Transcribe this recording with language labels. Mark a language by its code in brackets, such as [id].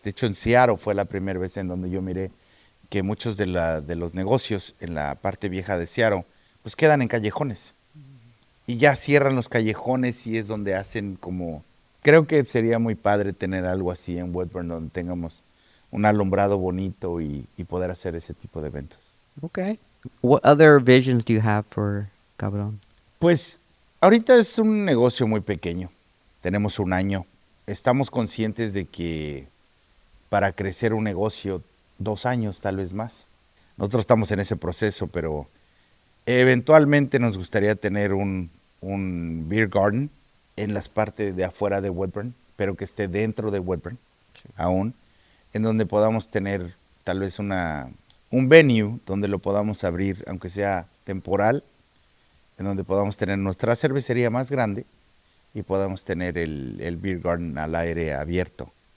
[es] De hecho, en Seattle fue la primera vez en donde yo miré que muchos de los negocios en la parte vieja de Seattle, pues quedan en callejones. Y ya cierran los callejones y es donde hacen como... Creo que sería muy padre tener algo así en Woodburn, donde tengamos un alumbrado bonito y poder hacer ese tipo de eventos. [en] Okay. What other visions do you have for Cabrón? [es] Pues ahorita es un negocio muy pequeño. Tenemos 1 año. Estamos conscientes de que para crecer un negocio, 2 años, tal vez más. Nosotros estamos en ese proceso, pero eventualmente nos gustaría tener un beer garden en las partes de afuera de Woodburn, pero que esté dentro de Woodburn aún, en donde podamos tener tal vez un venue donde lo podamos abrir, aunque sea temporal, en donde podamos tener nuestra cervecería más grande y podamos tener el beer garden al aire abierto.